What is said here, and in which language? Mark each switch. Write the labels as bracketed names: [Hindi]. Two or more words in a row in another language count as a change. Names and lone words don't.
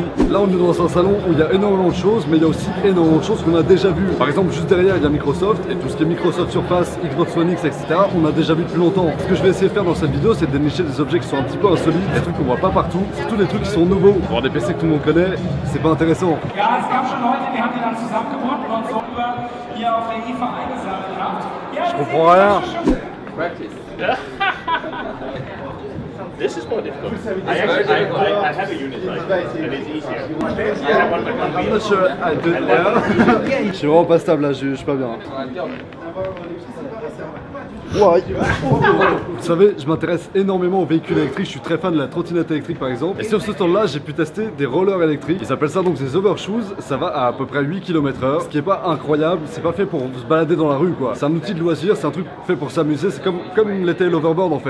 [French] Là on est dans un salon où il y a énormément de choses mais il y a aussi énormément de choses qu'on a déjà vu. Par exemple juste derrière il y a Microsoft et tout ce qui est Microsoft Surface, Xbox One X etc. on a déjà vu depuis longtemps. Ce que je vais essayer de faire dans cette vidéo c'est de dénicher des objets qui sont un petit peu insolites, des trucs qu'on voit pas partout, surtout des trucs qui sont nouveaux. Voir des PC que tout le monde connaît, c'est pas intéressant. [German] Ja, es gab schon Leute, die haben die dann zusammengebracht und uns so über hier auf der IFA eingesammelt gehabt. Ja, [French] Je comprends rien. [English] This is more difficult. I have a unit like this, and it's easier. I have one by one I'm not sure I do it well. [French] Je suis vraiment pas stable là, je suis pas bien. Ouais. Vous savez, je m'intéresse énormément aux véhicules électriques, je suis très fan de la trottinette électrique par exemple. Et sur ce stand là, j'ai pu tester des rollers électriques. Ils appellent ça donc des overshoes, ça va à peu près 8 km/h. Ce qui est pas incroyable, c'est pas fait pour se balader dans la rue quoi. C'est un outil de loisir, c'est un truc fait pour s'amuser, c'est comme l'était l'overboard en fait.